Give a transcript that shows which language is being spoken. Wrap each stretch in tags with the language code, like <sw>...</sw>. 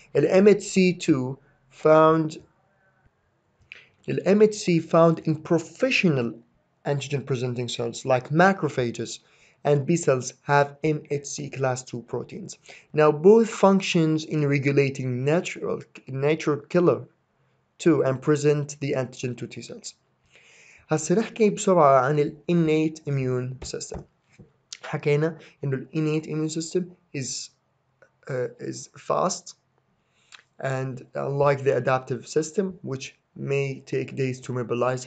<en>MHC2 found MHC found in professional antigen presenting cells like macrophages, and B cells have MHC class 2 proteins. Now both functions in regulating natural killer 2 and present the antigen to T cells.</en> <ar>هسه نحكي بسرعة عن ال innate immune system. حكينا إنه ال</ar> <en>innate immune system is fast and unlike the adaptive system which may take days to mobilize.</en>